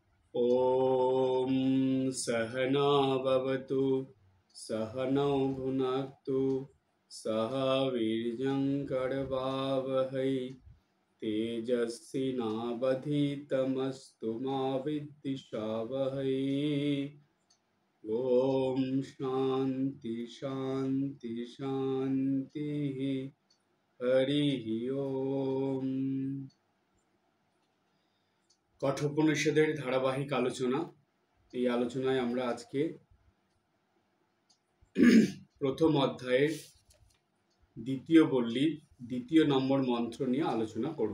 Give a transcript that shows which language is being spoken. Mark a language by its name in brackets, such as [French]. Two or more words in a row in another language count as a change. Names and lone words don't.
[Sanskrit] ॐ सहना भवतु सहनौ भुनक्तु सह वीर्यं करवावहै तेजस्विनावधीतमस्तु मा विद्विषावहै। ॐ शान्ति शान्ति शान्तिः। हरिः ओम। [Bangla] কঠোপনিষদের ধারাবাহিক আলোচনা। এই আলোচনায় আমরা আজকে প্রথম অধ্যায়ের দ্বিতীয় বল্লীর দ্বিতীয় নম্বর মন্ত্র নিয়ে আলোচনা করব।